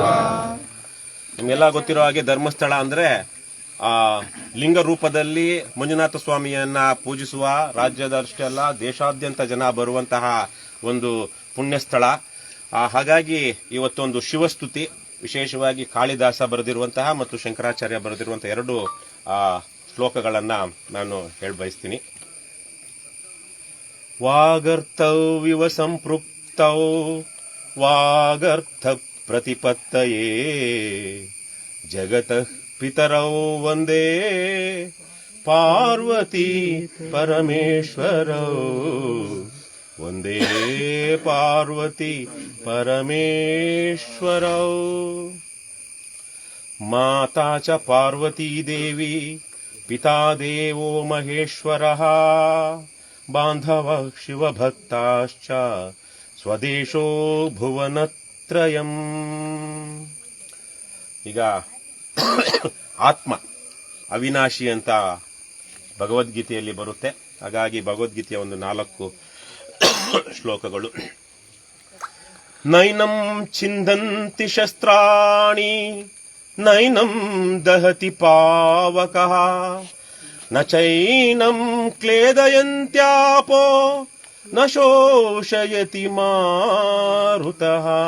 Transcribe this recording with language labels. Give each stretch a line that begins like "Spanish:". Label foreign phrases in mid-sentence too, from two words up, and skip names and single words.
Kannada: ನಿಮ್ಗೆಲ್ಲ ಗೊತ್ತಿರೋ ಹಾಗೆ ಧರ್ಮಸ್ಥಳ ಅಂದ್ರೆ ಲಿಂಗ ರೂಪದಲ್ಲಿ ಮಂಜುನಾಥ ಸ್ವಾಮಿಯನ್ನ ಪೂಜಿಸುವ, ರಾಜ್ಯದಷ್ಟೇ ಅಲ್ಲ ದೇಶಾದ್ಯಂತ ಜನ ಬರುವಂತಹ ಒಂದು ಪುಣ್ಯಸ್ಥಳ. ಹಾಗಾಗಿ ಇವತ್ತೊಂದು ಶಿವಸ್ತುತಿ, ವಿಶೇಷವಾಗಿ ಕಾಳಿದಾಸ ಬರೆದಿರುವಂತಹ ಮತ್ತು ಶಂಕರಾಚಾರ್ಯ ಬರೆದಿರುವಂತಹ ಎರಡು ಶ್ಲೋಕಗಳನ್ನ ನಾನು ಹೇಳಬಯಸ್ತೀನಿ.
Sanskrit: ವಾಗರ್ಥವಿವ ಸಂಪೃಕ್ತೌ ವಾಗರ್ಥ ಪ್ರತಿಪತ್ತಯೇ ಜಗತಃ ಪಿತರೌ ವಂದೇ ಪಾರ್ವತಿ ಪರಮೇಶ್ವರೌ, ವಂದೇ ಪಾರ್ವತಿ ಪರಮೇಶ್ವರೌ. ಮಾತಾ ಚ ಪಾರ್ವತೀ ದೇವಿ ಪಿತಾ ದೇವೋ ಮಹೇಶ್ವರಃ, ಬಾಂಧವಃ ಶಿವಭಕ್ತಾಶ್ಚ ಸ್ವದೇಶೋ ಭುವನತ್ರಯಂ.
Kannada: ಈಗ ಆತ್ಮ ಅವಿನಾಶಿ ಅಂತ ಭಗವದ್ಗೀತೆಯಲ್ಲಿ ಬರುತ್ತೆ. ಹಾಗಾಗಿ ಭಗವದ್ಗೀತೆಯ ಒಂದು 4 ಶ್ಲೋಕಗಳು.
Sanskrit: ನೈನಂ ಛಿಂದಂತಿ ಶಸ್ತ್ರಾಣಿ ನೈನಂ ದಹತಿ ಪಾವಕಃ ನ ಚೈನಂ ಕ್ಲೇದಯಂತ್ಯಾಪೋ ನ ಶೋಷಯತಿ ಮಾರುತಃ.